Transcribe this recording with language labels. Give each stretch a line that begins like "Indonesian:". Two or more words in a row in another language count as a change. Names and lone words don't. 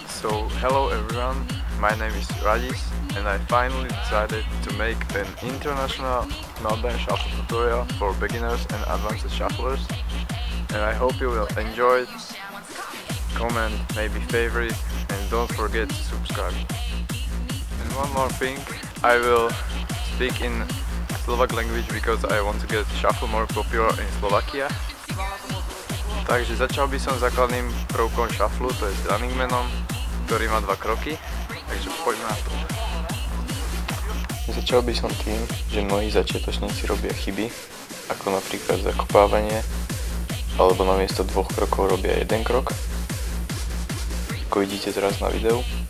English: So hello everyone, my name is Radis and I finally decided to make an international Meltdown Shuffle tutorial for beginners and advanced shufflers, and I hope you will enjoy it. Comment, maybe favorite, and don't forget to subscribe. And one more thing, I will speak in Slovak language because I want to get shuffle more popular in Slovakia.
Slovak: Takže začal by som základným prvkom shufflu, to je s running manom, ktorý má 2 kroky, takže poďme na to. Začal by som tým, že mnohí začiatočníci robia chyby, ako napríklad zakopávanie, alebo namiesto 2 krokov robia 1 krok, ako vidíte teraz na videu.